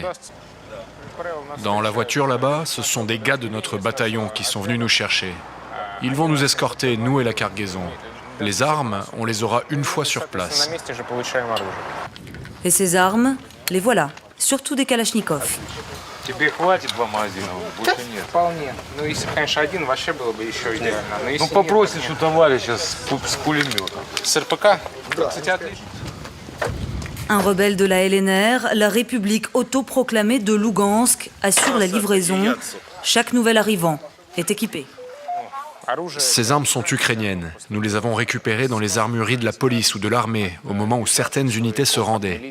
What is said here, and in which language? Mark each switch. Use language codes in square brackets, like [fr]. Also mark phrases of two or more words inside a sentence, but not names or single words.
[fr] Dans la voiture là-bas, ce sont des gars de notre bataillon qui sont venus nous chercher. Ils vont nous escorter, nous et la cargaison. Les armes, on les aura une fois sur place. Et ces armes, les voilà, surtout des kalachnikovs. [ru] Тебе хватит 2 магазина? Больше нет. Вполне. Ну, если бы, конечно, один, вообще было бы еще идеально. Но если попросишь у товарища с пулеметом. С РПК? Кстати, отлично. [fr] Un rebelle de la LNR, la République autoproclamée de Lugansk assure la livraison. Chaque nouvel arrivant est équipé. Ces armes sont ukrainiennes. Nous les avons récupérées dans les armureries de la police ou de l'armée, au moment où certaines unités se rendaient.